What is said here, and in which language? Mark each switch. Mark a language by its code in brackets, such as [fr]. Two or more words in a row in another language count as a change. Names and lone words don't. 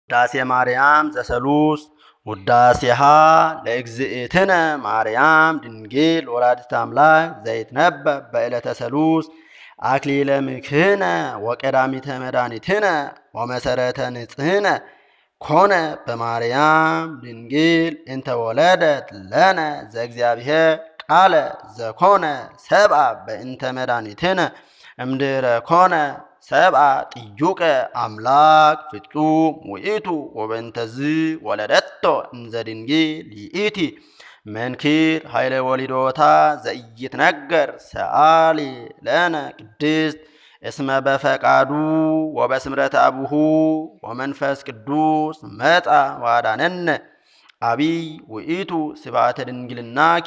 [gez] ውዳሴ ማርያም ዘሰሉስ ውዳሴሃ ለእግዝእትነ ማርያም ድንግል ወላዲተ አምላክ ዘይትነበብ በዕለተ ሰሉስ አክሊለ ምክህነ ወቀዳሚተ መድኃኒትነ ወመሰረተ ንጽህነ ኮነ በማርያም ድንግል እንተ ወለደት ለነ ዘእግዚአብሔር ቃለ ዘኮነ ሰብአ በእንተ መድኃኒትነ እምድኅረ ኮነ ሰብአ ጥዩቀ አምላክ ፍጹም ውእቱ ወበእንተዝ ወለደቶ እንዘ ድንግል ይእቲ መንክር ኃይለ ወሊዶታ ዘኢይትነገር ሰአሊ ለነ ቅድስት እስመ በፈቃዱ ወበስምረተ አቡሁ ወመንፈስ ቅዱስ መጻ ዋዳነነ አቢይ ውእቱ ስብዓተ ድንግልናኪ